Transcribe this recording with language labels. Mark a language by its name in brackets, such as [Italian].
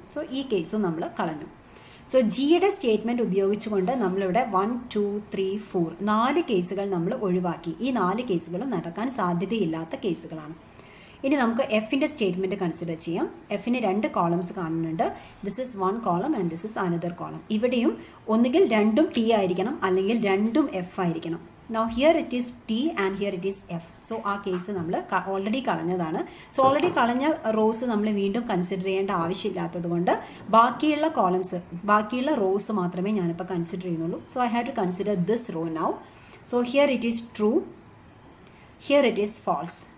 [Malayalam] So ഈ കേസും നമ്മൾ കളഞ്ഞു. സോ ജിയുടെ സ്റ്റേറ്റ്മെൻറ്റ് ഉപയോഗിച്ചുകൊണ്ട് നമ്മളിവിടെ 1, 2, 3, 4 4 കേസുകൾ നമ്മൾ ഒഴിവാക്കി. ഈ 4 കേസുകളും നടക്കാൻ സാധ്യതയില്ലാത്ത കേസുകളാണ്. ഇനി നമുക്ക് എഫിൻ്റെ സ്റ്റേറ്റ്മെൻറ്റ് കൺസിഡർ ചെയ്യാം. എഫിന് 2 കോളംസ് കാണുന്നുണ്ട്. [English] This is 1 column and this is another column. [Malayalam] ഇവിടെയും ഒന്നുകിൽ രണ്ടും ടി ആയിരിക്കണം അല്ലെങ്കിൽ രണ്ടും എഫ് ആയിരിക്കണം. [English] Now here it is T and here it is F. [Malayalam] So ആ കേസ് നമ്മൾ ഓൾറെഡി കളഞ്ഞതാണ്. സോ ഓൾറെഡി കളഞ്ഞ റോസ് നമ്മൾ വീണ്ടും കൺസിഡർ ചെയ്യേണ്ട ആവശ്യമില്ലാത്തത് കൊണ്ട് ബാക്കിയുള്ള കോളംസ്, ബാക്കിയുള്ള റോസ് മാത്രമേ ഞാനിപ്പോൾ കൺസിഡർ ചെയ്യുന്നുള്ളൂ. [English] So I have to consider this row now. So here it is true, here it is false.